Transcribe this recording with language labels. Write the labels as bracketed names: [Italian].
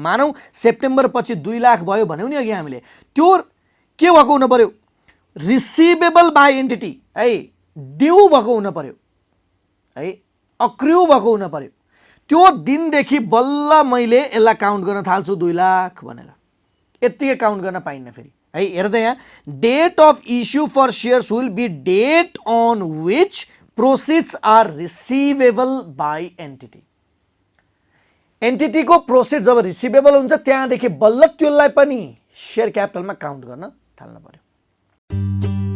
[Nepali] मानौ सेप्टेम्बर पछि 2 लाख भयो भन्यौ नि अघि हामीले, त्यो के भएको हुन पर्यो रिसिवेबल बाई एन्टिटी है, ड्यू भएको हुन पर्यो है, अक्र्यू भएको हुन पर्यो। त्यो दिनदेखि बल्ल मैले यसलाई काउन्ट गर्न थाल्छु 2 लाख भनेर। यतिकै काउन्ट गर्न पाइन्न फेरि है। हेर्दै यहाँ [English] Date of issue for shares will be date on which proceeds are receivable by entity. [Nepali] Entity को प्रोसीड जब रिसीवेबल हुन्छ त्यहाँदेखि बल्ल त्यसलाई पनि शेयर क्यापिटलमा काउन्ट गर्न थाल्न पर्यो।